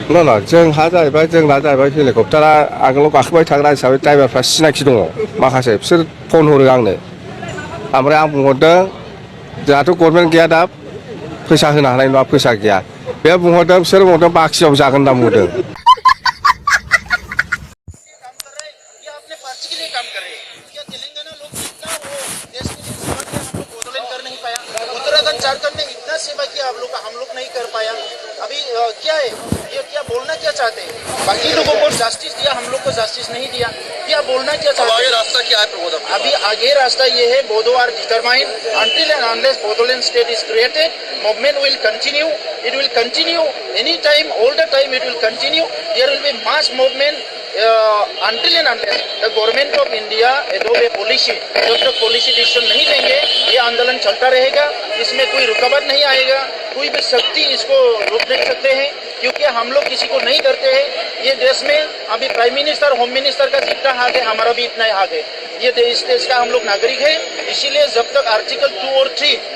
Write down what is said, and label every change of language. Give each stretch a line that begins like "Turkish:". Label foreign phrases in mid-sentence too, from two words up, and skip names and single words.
Bodo: नङा जोंना जाहैबाय हेलिकप्टारा आगोलाव गाखोबाय थाग्रा हिसाबै ड्राइभारफ्रा सिनाखि दङ माखासे बिसोर फन हरो आंनो ओमफ्राय आं बुंहरदों जोंहाथ' गभर्नमेन्ट गैया दा फैसा होनो हानाय नङा फैसा गैया बे बुंहरदों बिसोर बुंहरदों बाखियाव जागोन होनना बुंदों।
Hindi: झारखंड ने इतना सेवा किया हम लोग नहीं कर पाया अभी क्या है ये क्या बोलना क्या चाहते हैं बाकी लोगों को जस्टिस दिया हम लोग को जस्टिस नहीं दिया क्या बोलना क्या चाहते हैं आगे रास्ता क्या है प्रमोद अभी आगे रास्ता ये है
English: बोधो are determined until and unless Bodoland state is created movement will continue it will continue any time all the time it will continue there will be mass movement until and unless the government of India adopt a policy
Hindi: जब तक
English: policy decision
Hindi: नहीं लेंगे ये आंदोलन चलता रहेगा इसमें कोई रुकावट नहीं आएगा कोई भी शक्ति इसको रोक नहीं सकते हैं क्योंकि हम लोग किसी को नहीं डरते हैं ये देश में अभी
English: prime minister home minister
Hindi: का जितना हक है हमारा भी इतना ही हक है ये इस देश का हम लोग नागरिक है इसीलिए जब तक आर्टिकल 2 और 3